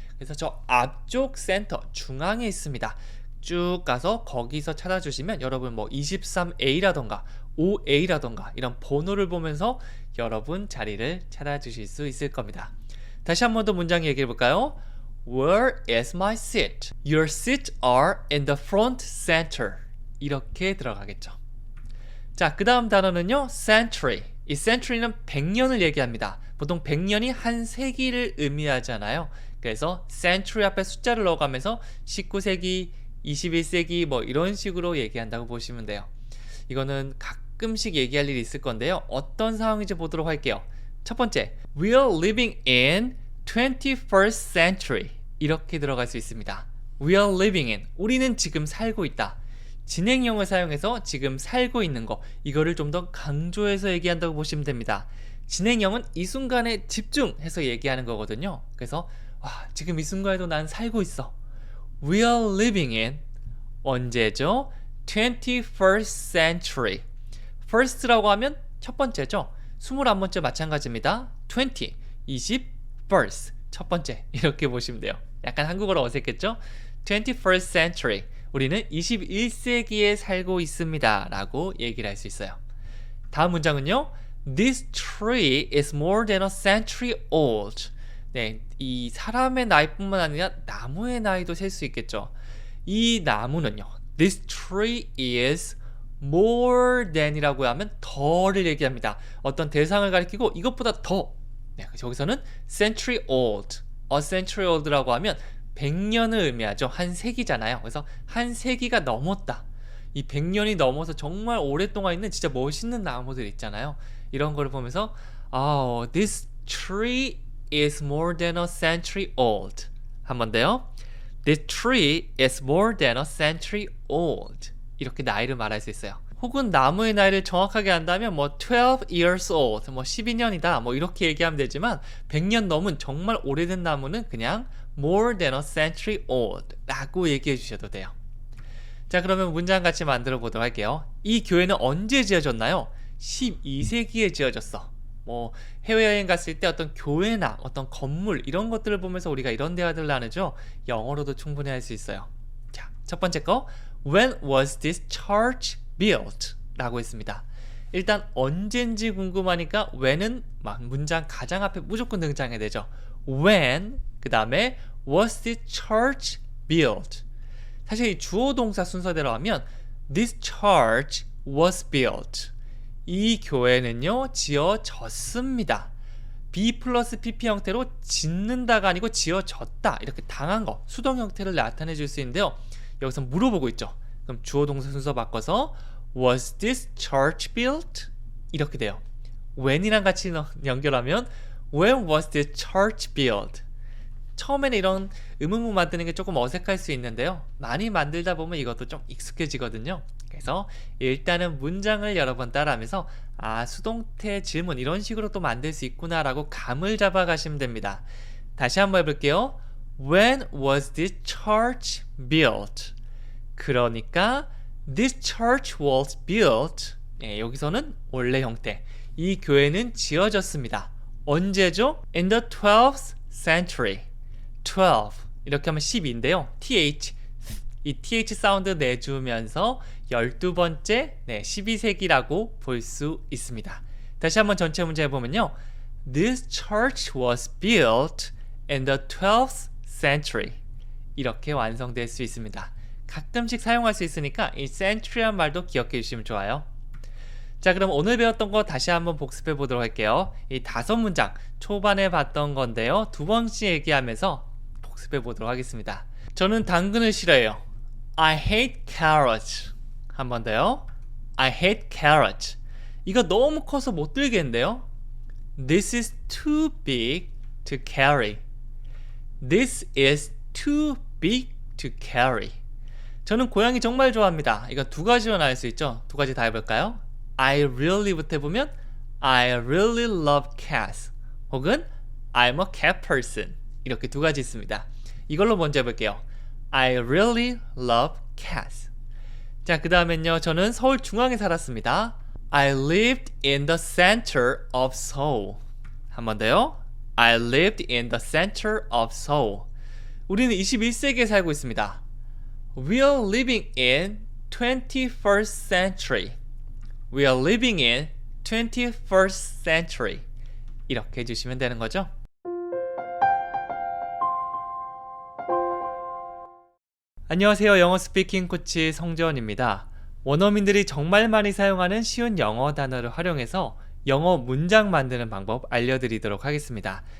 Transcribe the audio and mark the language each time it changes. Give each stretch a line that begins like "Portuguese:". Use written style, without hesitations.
Korean: 그래서 저 앞쪽 센터, 중앙에 있습니다. 쭉 가서 거기서 찾아주시면 여러분 뭐 23A라던가 5A라던가 이런 번호를 보면서 여러분 자리를 찾아주실 수 있을 겁니다. 다시 한 번 더 문장 얘기해 볼까요?
English: Where is my seat? Your seats are in the front center.
Korean: 이렇게 들어가겠죠. 자, 그 다음 단어는요, century. 이 century는 100년을 얘기합니다. 보통 100년이 한 세기를 의미하잖아요. 그래서 century 앞에 숫자를 넣어가면서 19세기, 21세기 뭐 이런 식으로 얘기한다고 보시면 돼요. 이거는 가끔씩 얘기할 일이 있을 건데요. 어떤 상황인지 보도록 할게요. 첫 번째,
English: We are living in 21st century.
Korean: 이렇게 들어갈 수 있습니다.
English: We are living in.
Korean: 우리는 지금 살고 있다. 진행형을 사용해서 지금 살고 있는 거, 이거를 좀 더 강조해서 얘기한다고 보시면 됩니다. 진행형은 이 순간에 집중해서 얘기하는 거거든요. 그래서 지금 이 순간에도 난 살고 있어.
English: We are living in
Korean: 언제죠?
English: 21st century.
Korean: first라고 하면 첫 번째죠. 21번째 마찬가지입니다. 20 first 첫 번째 이렇게 보시면 돼요. 약간 한국어로 어색했죠?
English: 21st century.
Korean: 우리는 21세기에 살고 있습니다 라고 얘기를 할 수 있어요. 다음 문장은요,
English: This tree is more than a century old.
Korean: 이 사람의 나이뿐만 아니라 나무의 나이도 셀 수 있겠죠. 이 나무는요,
English: This tree is more than
Korean: 이라고 하면 더를 얘기합니다. 어떤 대상을 가리키고 이것보다 더. 네, 여기서는 century old, a century old라고 하면 100년을 의미하죠. 한 세기잖아요. 그래서 한 세기가 넘었다. 이 100년이 넘어서 정말 오랫동안 있는 진짜 멋있는 나무들 있잖아요. 이런 거를 보면서
English: this tree is more than a century old.
Korean: 한 번 더요.
English: This tree is more than a century old.
Korean: 이렇게 나이를 말할 수 있어요. 혹은 나무의 나이를 정확하게 한다면 뭐
English: 12 years old,
Korean: 뭐 12년이다, 뭐 이렇게 얘기하면 되지만 100년 넘은 정말 오래된 나무는 그냥
English: more than a century old
Korean: 라고 얘기해 주셔도 돼요. 자, 그러면 문장 같이 만들어 보도록 할게요. 이 교회는 언제 지어졌나요? 12세기에 지어졌어. 뭐 해외여행 갔을 때 어떤 교회나 어떤 건물 이런 것들을 보면서 우리가 이런 대화들을 나누죠. 영어로도 충분히 할 수 있어요. 자, 첫 번째 거
English: When was this church built?
Korean: 라고 했습니다. 일단 언젠지 궁금하니까 when은 문장 가장 앞에 무조건 등장해야 되죠.
English: When
Korean: 그 다음에
English: was this church built?
Korean: 사실 이 주어 동사 순서대로 하면
English: This church was built.
Korean: 이 교회는요 지어졌습니다. be 플러스 pp 형태로 짓는다가 아니고 지어졌다 이렇게 당한 거 수동 형태를 나타내 줄 수 있는데요. 여기서 물어보고 있죠. 그럼 주어 동사 순서 바꿔서
English: Was this church built?
Korean: 이렇게 돼요.
English: when
Korean: 이랑 같이 연결하면
English: When was this church built?
Korean: 처음에는 이런 의문문 만드는 게 조금 어색할 수 있는데요. 많이 만들다 보면 이것도 좀 익숙해지거든요. 그래서 일단은 문장을 여러 번 따라하면서 수동태 질문 이런 식으로 또 만들 수 있구나 라고 감을 잡아 가시면 됩니다. 다시 한번 해볼게요.
English: When was this church built?
Korean: 그러니까
English: this church was built.
Korean: 여기서는 원래 형태. 이 교회는 지어졌습니다. 언제죠?
English: In the 12th century.
Korean: 12 이렇게 하면 10인데요. th 이 th 사운드 내주면서 12번째 12세기라고 볼 수 있습니다. 다시 한번 전체 문제 해보면요.
English: This church was built in the 12th century.
Korean: 이렇게 완성될 수 있습니다. 가끔씩 사용할 수 있으니까 이 century란 말도 기억해 주시면 좋아요. 자, 그럼 오늘 배웠던 거 다시 한번 복습해 보도록 할게요. 이 5문장 초반에 봤던 건데요. 2번씩 얘기하면서 복습해 보도록 하겠습니다. 저는 당근을 싫어해요.
English: I hate carrots.
Korean: 한 번 더요.
English: I hate carrots.
Korean: 이거 너무 커서 못 들겠는데요.
English: This is too big to carry. This is too big to carry.
Korean: 저는 고양이 정말 좋아합니다. 이거 두 가지로 나눌 수 있죠. 두 가지 다 해볼까요?
English: I really
Korean: 부터 해보면
English: I really love cats
Korean: 혹은
English: I'm a cat person
Korean: 이렇게 두 가지 있습니다. 이걸로 먼저 해볼게요.
English: I really love cats.
Korean: 자, 그 다음엔요. 저는 서울 중앙에 살았습니다.
English: I lived in the center of Seoul.
Korean: 한 번 더요.
English: I lived in the center of Seoul.
Korean: 우리는 21세기에 살고 있습니다.
English: We are living in 21st century. We are living in 21st century.
Korean: 이렇게 해주시면 되는 거죠. 안녕하세요. 영어 스피킹 코치 성재원입니다. 원어민들이 정말 많이 사용하는 쉬운 영어 단어를 활용해서 영어 문장 만드는 방법 알려드리도록 하겠습니다.